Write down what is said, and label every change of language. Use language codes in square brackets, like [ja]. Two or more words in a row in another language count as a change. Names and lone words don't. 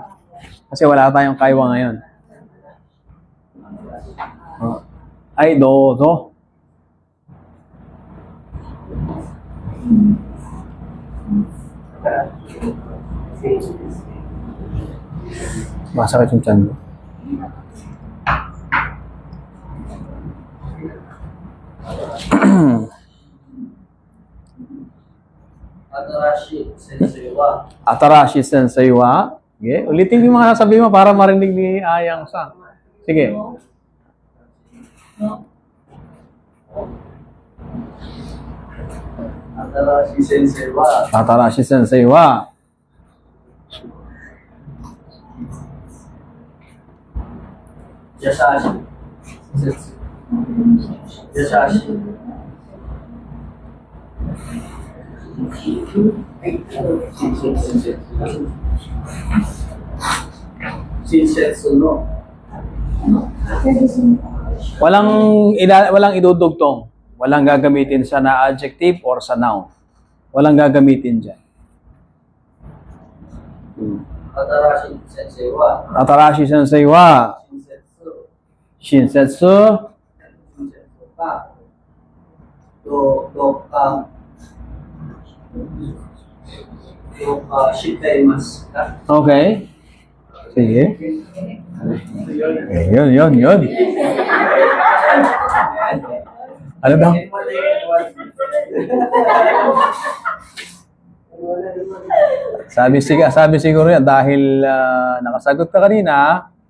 [tl] Kasi wala tayong kaiwa ngayon. Oh. Ay, do. Masakit yung tiyan mo. [ja] 新しい先生は. 新しい先生は. [tl] Okay. Ulitin yung mga nasabi mo para marinig ni Ayang Sang. Sige. [ja] 新しい先生は. 新しい先生は. Yasashi. 先生。優しい. 親切の. [tl] Walang idudugtong. Walang gagamitin sa na adjective or sa noun. Walang gagamitin diyan. [ja] 新しい先生は. 新しい先生は. Shinsetsu. Shinsetsu. 親切か。どうかしたいますか. [tl] Okay. Sige. Yun. Ano daw? Sabi siguro yan dahil nakasagot ka kanina.